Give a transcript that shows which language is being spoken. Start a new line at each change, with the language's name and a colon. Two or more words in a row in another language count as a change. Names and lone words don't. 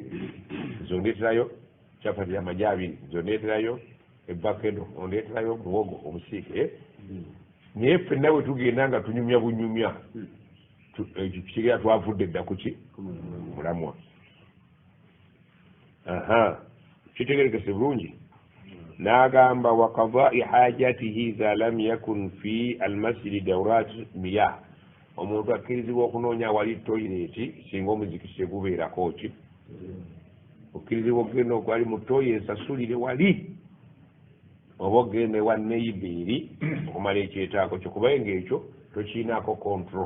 Ganda: Zondeeterayo capati amajabiri, zondeeterayo ebbakendo, ondeeterayo muwogo omusiike. Naye ffenna bwe tugenda nga tunyumya bunyumya, ekyo kitegeera twavudde dda kuki mulamwa. Kitegerekese bulungi. N'agamba
Arabic: وقضاء حاجته إذا لم يكن في المسجد دورة مياه,
Ganda: omuntu akkirizibwa okunoonya wali toyireeti singa omuzikise gubeerako ki, okkirizibwa okugenda okwali mu toyi ensasulire wali, oba ogende wa neibeeri okumala ekyetaako kyo, kubanga ekyo tokiinaako control.